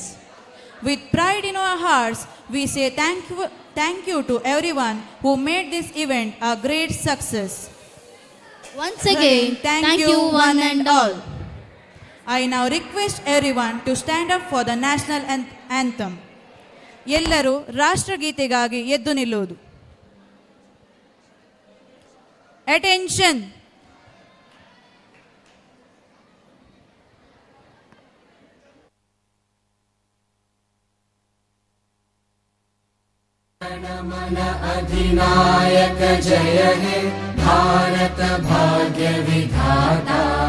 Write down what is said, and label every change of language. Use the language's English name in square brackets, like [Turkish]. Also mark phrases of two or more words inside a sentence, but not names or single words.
[English] With pride in our hearts, we say thank you to everyone who made this event a great success. Once again, thank you one and all. I now request everyone to stand up for the national anthem. [Kannada] ಎಲ್ಲರೂ ರಾಷ್ಟ್ರಗೀತೆಗಾಗಿ ಎದ್ದು ನಿಲ್ಲುವುದು. [English] Attention! [Bangla] मन अधिनायक जय हे भारत भाग्य विधाता,